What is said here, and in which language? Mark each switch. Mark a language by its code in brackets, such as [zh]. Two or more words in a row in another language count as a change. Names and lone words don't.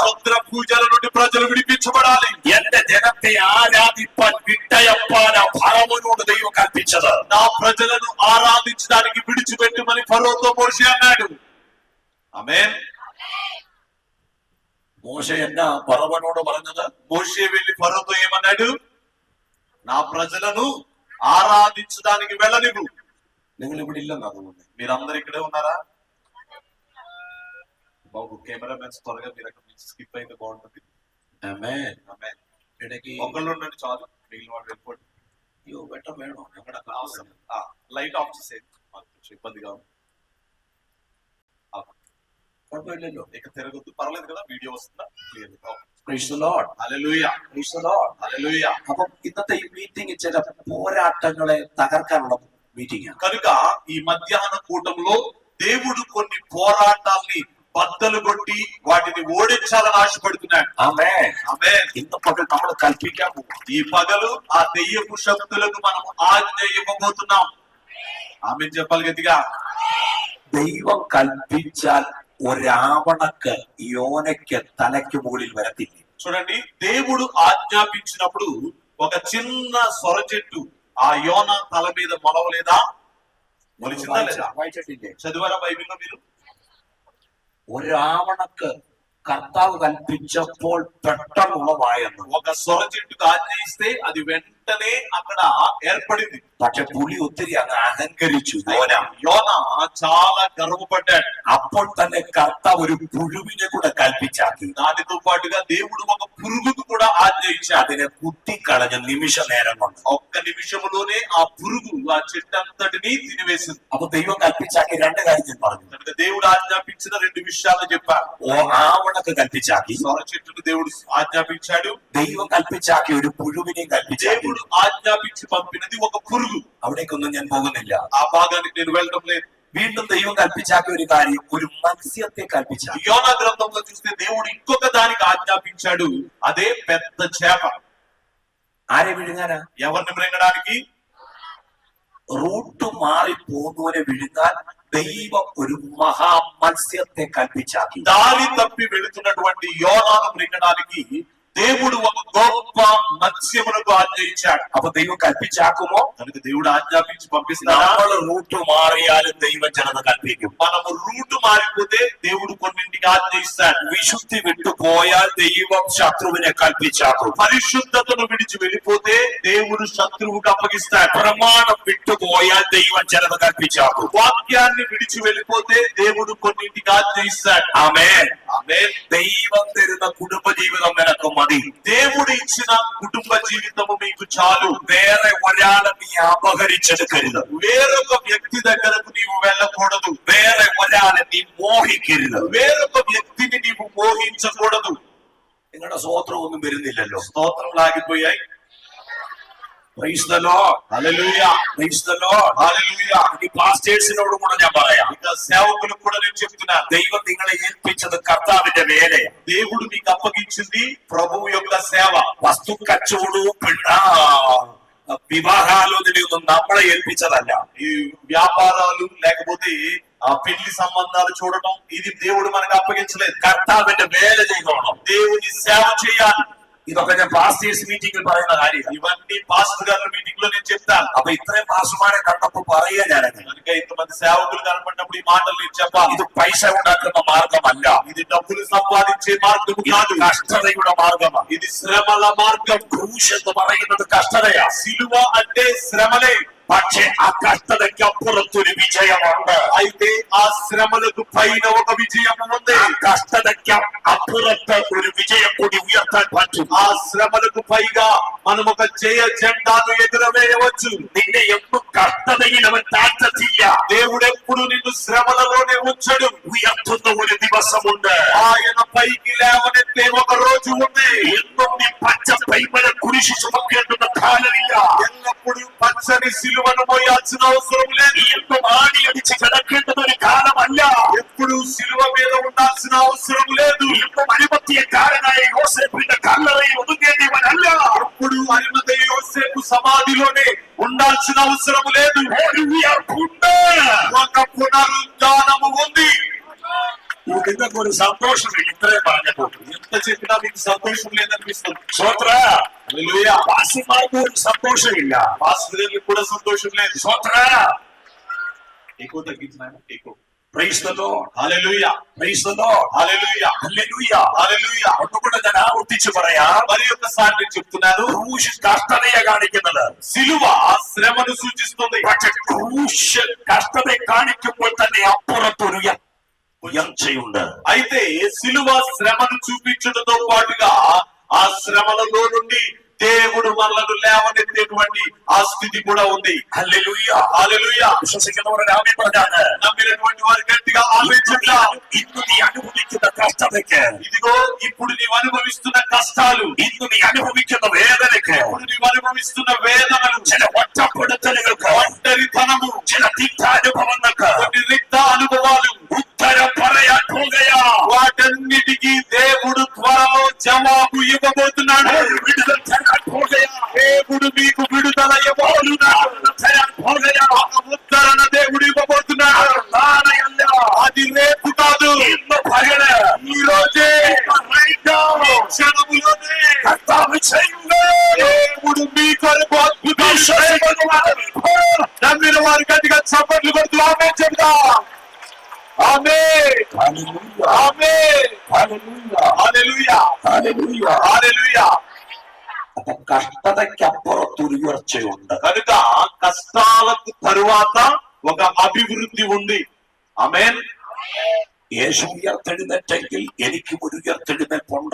[te] క్షుద్ర పూజల నుండి ప్రజలు విడిపించబడాలి. [ml] എന്റെ ജനത്തെ ആരാധിപ്പാൻ വിട്ടയപ്പാൻ ആ ഫറവോനോട് ദൈവം കൽപ്പിച്ചത്. [te] నా ప్రజలను ఆరాధించడానికి విడిచిపెట్టుమని ఫరోతో మోషే అన్నాడు. ఆమేన్. [ml] മോശ എന്നാ ഫറവോനോട് പറഞ്ഞത്? [te] మోషే వెళ్లి ఫరోతో ఏమన్నాడు? నా ప్రజలను ఆరాధించడానికి వెళ్ళనివ్వు. [ml] നിങ്ങൾ ഇവിടെ ഇല്ലെന്നാ തോന്നുന്നത്. [te] మీరందరూ ఇక్కడే ఉన్నారా? బాబు కెమెరామెన్స్ త్వరగా మీరు అక్కడ నుంచి స్కిప్ అయితే బాగుంటుంది. [ml] ആമേൻ. [te] ఆమేన్. [ml] ഇടയ്ക്ക് [te] ఒకళ్ళు ఉండండి చాలు, మిగిలిన వాళ్ళు వెళ్ళిపోండి. [ml] അയ്യോ വെട്ടം വേണോ? ഞങ്ങളുടെ [te] అవసరం. లైట్ ఆఫ్ చేసేది, మాకు కొంచెం ఇబ్బందిగా ఉంది. [ml] കുഴപ്പമില്ലല്ലോ. [te] ఇక తిరగొద్దు, పర్లేదు కదా, వీడియో వస్తుందా? [en] Praise the Lord. [te] హల్లెలూయా. [en] Praise the Lord. [te] హల్లెలూయా. [ml] അപ്പം ഇന്നത്തെ ഈ മീറ്റിംഗ് ചില പോരാട്ടങ്ങളെ തകർക്കാനുള്ള మీటింగ్. [te] కనుక ఈ మధ్యాహ్న కూటంలో దేవుడు కొన్ని పోరాటాల్ని బద్దలు కొట్టి వాటిని ఓడించాలని ఆశపడుతున్నాడు. [ml] ആമേൻ. [te] ఆమేన్. [ml] ഇന്ന് പകൽ നമ്മൾ കൽപ്പിക്കാൻ പോകും. [te] ఈ పగలు ఆ దెయ్యపు శక్తులకు మనం ఆజ్ఞ ఇవ్వబోతున్నాం. ఆమేన్ చెప్పాలి గట్టిగా. [ml] ദൈവം കൽപ്പിച്ചാൽ ഒരാവണക്ക് യോനയ്ക്ക് തലയ്ക്ക് മുകളിൽ വരത്തില്ല. [te] చూడండి, దేవుడు ఆజ్ఞాపించినప్పుడు ఒక చిన్న సొర చెట్టు ఆ యోన తల మీద మొలవలేదా? మొలిచిందా లేదా? [ml] വായിച്ചിട്ടില്ലേ? [te] చదివారా బైబిల్లో మీరు? [ml] ഒരാവണക്ക് കർത്താവ് കൽപ്പിച്ചപ്പോൾ പെട്ടെന്നുള്ളതായെന്ന്. [te] ఒక సొర చెట్టుకు ఆజ్ఞ ఇస్తే అది వెంటనే అక్కడ ఏర్పడింది. [ml] പക്ഷെ പുലി ഒത്തിരി അങ്ങ് അഹങ്കരിച്ചു. [te] యోన చాలా గర్వపడ్డాడు. [ml] അപ്പോൾ തന്നെ కర్తాവ് ഒരു പുഴുവിനെ കൂടെ കൽപ്പിച്ചാക്കി. [te] దానితో పాటుగా దేవుడు ఒక పురుగుకు కూడా ఆజ్ఞ ఇచ్చాడు. [ml] അതിനെ കുത്തിക്കളഞ്ഞ നിമിഷ നേരം കൊണ്ട്. [te] ఒక్క నిమిషములోనే ఆ పురుగు ఆ చెట్టంతటిని తినివేసింది. [ml] അപ്പൊ ദൈവം കൽപ്പിച്ചാക്കി രണ്ട് കാര്യം ഞാൻ പറഞ്ഞു. [te] కనుక దేవుడు ఆజ్ఞాపించిన రెండు విషయాలు చెప్పారు. [ml] ആവണക്ക് കൽപ്പിച്ചാക്കി, [te] సొర చెట్టును దేవుడు ఆజ్ఞాపించాడు. [ml] ദൈവം കൽപ്പിച്ചാക്കി ഒരു പുഴുവിനെയും കൽപ്പിച്ചാക്കി. [te] దేవుడు ఆజ్ఞాపించి పంపినది ఒక పురుగు. [ml] അവിടേക്കൊന്നും ഞാൻ പോകുന്നില്ല. [te] ఆ భాగానికి నేను వెళ్ళడం లేదు. [ml] വീണ്ടും ദൈവം കൽപ്പിച്ചാക്കിയ ഒരു കാര്യം, ഒരു മത്സ്യത്തെ കൽപ്പിച്ചാക്കി. [te] యోనా గ్రంథంలో చూస్తే దేవుడు ఇంకొక దానికి ఆజ్ఞాపించాడు. అదే పెద్ద చేప. [ml] ആരെ വിഴുങ്ങാനാ? [te] ఎవరిని మృంగడానికి? [ml] റൂട്ട് മാറി പോകുന്നവരെ വിഴുങ്ങാൻ ദൈവം ഒരു മഹാ മത്സ്യത്തെ കൽപ്പിച്ചാക്കി. [te] దారి తప్పి వెళుతున్నటువంటి యోనాను మృంగడానికి దేవుడు ఒక గొప్ప మత్స్యమునకు ఆజ్ఞ ఇచ్చాడు. [ml] അപ്പൊ ദൈവം കൽപ്പിച്ചാക്കുമോ? [te] కనుక దేవుడు ఆజ్ఞాపించి పంపిస్తాడా? [ml] നമ്മൾ റൂട്ട് മാറിയാലും ദൈവം ചിലത് കൽപ്പിക്കും. [te] మనము రూటు మారిపోతే దేవుడు కొన్నింటికి ఆజ్ఞ ఇస్తాడు. [ml] വിശുദ്ധി വിട്ടുപോയാൽ ദൈവം ശത്രുവിനെ കൽപ്പിച്ചാക്കും. [te] పరిశుద్ధతను విడిచి వెళ్ళిపోతే దేవుడు శత్రువుకు అప్పగిస్తాడు. [ml] പ്രമാണം വിട്ടുപോയാൽ ദൈവം ചിലത് കൽപ്പിച്ചാക്കും. [te] వాక్యాన్ని విడిచి వెళ్ళిపోతే దేవుడు కొన్నింటికి ఆజ్ఞ ఇస్తాడు. [ml] ആമേൻ. [te] ఆమేన్. [ml] ദൈവം തരുന്ന കുടുംബജീവിതം നിനക്ക് മതി. [te] దేవుడు ఇచ్చిన కుటుంబ జీవితము మీకు చాలు. [ml] വേറെ ഒരാളെ നീ അപഹരിച്ചെടുക്കരുത്. [te] వేరొక వ్యక్తి దగ్గరకు నీవు వెళ్ళకూడదు. [ml] വേറെ ഒരാളെ നീ മോഹിക്കരുത്. [te] వేరొక వ్యక్తిని నీవు మోహించకూడదు. [ml] നിങ്ങളുടെ സ്വോത്രമൊന്നും വരുന്നില്ലല്ലോ. [te] స్తోత్రం లాగిపోయాయి. [en] Praise the Lord. [te] హల్లెలూయా. [en] Praise the Lord. [te] హల్లెలూయా. [ml] ഈ പാസ്റ്റേഴ്സിനോട് കൂടെ ഞാൻ പറയാം. [te] ఇక సేవకులకు కూడా నేను చెప్తున్నాను. [ml] ദൈവം നിങ്ങളെ ഏൽപ്പിച്ചത് കർത്താവിന്റെ വേലയാണ്. [te] దేవుడు మీకు అప్పగించింది ప్రభువు యొక్క సేవ. [ml] വസ്തു കച്ചവടവും వివాహాలోచనയൊന്നും നമ്മളെ ఏల్పించదല്ല. [te] ఈ వ్యాపారాలు లేకపోతే ఆ పెళ్లి సంబంధాలు చూడటం ఇది దేవుడు మనకు అప్పగించలేదు. [ml] കർത്താവിന്റെ വേല ചെയ്തോണം. [te] దేవుని సేవ చేయాలి. [ml] ഇതൊക്കെ ഞാൻ പാസ്റ്റേഴ്സ് മീറ്റിംഗിൽ പറയുന്ന കാര്യം. [te] ఇవన్నీ పాస్టర్ గారి మీటింగ్ లో నేను చెప్తాను. [ml] അപ്പൊ ഇത്രയും പാസ്റ്റർമാരെ കണ്ടപ്പോ പറയുക ഞാനത്, [te] కనుక ఇంతమంది సేవకులు కనపడినప్పుడు ఈ మాటలు నేను చెప్పాలి. [ml] ഇത് పైസ ഉണ്ടാക്കുന്ന మార్గമല്ല, [te] ఇది డబ్బులు సంపాదించే మార్గం కాదు, [ml] കഷ്ടതയുടെ మార్గമാണ്. [te] ఇది శ్రమల మార్గం. [ml] ക്രൂശ് എന്ന് പറയുന്നത് കഷ്ടതയാ. [te] సిలువ అంటే శ్రమలే. [ml] പക്ഷേ ആ കഷ്ടതയ്ക്ക് അപ്പുറത്തൊരു വിജയമുണ്ട്. [te] అయితే ఆ శ్రమలకు పైన ఒక విజయం ఉంది. [ml] ആ കഷ്ടതയ്ക്ക് അപ്പുറത്ത് ഒരു വിജയം കൂടി ഉയർത്താൻ പറ്റും. [te] ఆ శ్రమలకు పైగా మనం ఒక జయ జెండాను ఎగురవేయవచ్చు. [ml] നിന്നെ എന്നും കഷ്ടതയിൽ അവൻ താഴ്ത്തത്തില്ല. [te] దేవుడు ఎప్పుడు నిన్ను శ్రమలలోనే ఉంచడు. [ml] ഉയർത്തുന്ന ഒരു ദിവസമുണ്ട്. [te] ఆయన పైకి లేవనెత్తే ఒక రోజు ఉంది. [ml] എന്നും നീ പച്ച പൈമല കുരിശു ചുമക്കേണ്ടുന്ന കാലമില്ല. [te] ఎల్లప్పుడూ పచ్చని సిలువను మోయాల్సిన అవసరం లేదు. [ml] എന്നും ആണിയടിച്ച് കിടക്കേണ്ടുന്ന ഒരു കാലമല്ല. [te] ఎప్పుడు సిలువ మీద ఉండాల్సిన అవసరం లేదు. [ml] എന്നും അടിമത്തിയക്കാരനായ യോസേഫിന്റെ കല്ലറയിൽ ഒതുങ്ങേണ്ടിവനല്ല. [te] ఎప్పుడు అరిమతయి యోసేపు సమాధిలోనే ఉండాల్సిన అవసరం లేదు. [ml] ഒരു ഉയർപ്പുണ്ട്. [te] ఒక పునరుద్ధానము ఉంది. [ml] നിങ്ങൾക്കൊരു സന്തോഷമില്ല ഇത്രയും പറഞ്ഞപ്പോൾ. [te] ఎంత చెప్పినా మీకు సంతోషం లేదనిపిస్తుంది. [ml] സ്വോത്ര [te] హల్లెలూయా. [ml] വാസിമാർക്ക് ഒരു സന്തോഷമില്ല. [te] పాస్టర్ గారికి కూడా సంతోషం లేదు. [ml] സ്വോത്ര [te] ఎక్కువ తగ్గించిన ఎక్కువ. [en] Praise the Lord. [te] హల్లెలూయా. [en] Praise the Lord. [te] హల్లెలూయా. [ml] ഹല്ലേലൂയ. [te] హల్లెలూయా. [ml] ഒന്നുകൂടെ ഞാൻ ആവർത്തിച്ചു പറയാം. [te] మరి ఒకసారి నేను చెప్తున్నాను. [ml] ക്രൂശ് കഷ്ടതയെ കാണിക്കുന്നത്, [te] సిలువ శ్రమను సూచిస్తుంది. [ml] പക്ഷെ ക്രൂശ് കഷ്ടതയെ കാണിക്കുമ്പോൾ തന്നെ അപ്പുറത്തൊരു ഉയർച്ചയുണ്ട്. [te] అయితే సిలువ శ్రమను చూపించడంతో పాటుగా ఆ శ్రమలలో నుండి దేవుడు మనలను లేవనెత్తేటువంటి ఆ స్థితి కూడా ఉంది. [ml] ഹല്ലേലൂയ. [te] హల్లెలూయా. [ml] വിശ്വസിക്കുന്നവരുടെ ആമേൻ പറഞ്ഞാണ്. [te] నమ్మినటువంటి వారి గట్టిగా ఆమేన్ చెప్తాం. [ml] ഇന്ന് നീ അനുഭവിക്കുന്ന കഷ്ടതയ്ക്ക്, [te] ఇదిగో ఇప్పుడు నీవు అనుభవిస్తున్న కష్టాలు, [ml] ഇന്ന് നീ അനുഭവിക്കുന്ന വേദനയ്ക്ക്, [te] ఇప్పుడు నీవు అనుభవిస్తున్న వేదనలు, [ml] ചില ഒറ്റപ്പെടുത്തലുകൾക്ക്, [te] ఒంటరితనము, [ml] ചില തിക്താനുഭവങ്ങൾക്ക് [te] కొన్ని రిక్త అనుభవాలు [ml] ഉത്തരം പറയാൻ പോകുകയാ. [te] వాటన్నిటికీ దేవుడు త్వరలో జవాబు ఇవ్వబోతున్నాడు. [ml] വിടുതൽ തരാൻ പോകുകയാ. [te] దేవుడు మీకు విడుదల ఇవ్వబోతున్నాడు. [ml] തരാൻ പോകുകയാ. [te] ఉత్తరణ దేవుడు ఇవ్వబోతున్నాడు. [ml] നാളെയല്ല, [te] అది రేపు కాదు, [ml] ഇന്ന് പകല്, [te] ఈ రోజే, [en] right now, [te] ఈ క్షణములోనే [ml] കർത്താവ് ചെയ്യുന്നു. [te] దేవుడు మీ కొరకు అద్భుతాలు చేయబోతున్నాడు. నమ్మిన వారు గట్టిగా చప్పట్లు కొడుతూ ఆమేన్ చెప్తాం. ఆమేన్. [ml] ഹല്ലേലൂയ. [te] ఆమేన్. [ml] ഹല്ലേലൂയ. [te] హల్లెలూయా. [ml] ഹല്ലേലൂയ. [te] హల్లెలూయా. [ml] അപ്പൊ കഷ്ടതയ്ക്കപ്പുറത്തൊരു ഉയർച്ചയുണ്ട്. [te] కనుక కష్టాలకు తరువాత ఒక అభివృద్ధి ఉంది. ఆమేన్. [ml] യേശു ഉയർത്തെഴുന്നേറ്റെങ്കിൽ എനിക്കും ഒരു ഉയർത്തെഴുന്നേൽപ്പുണ്ട്.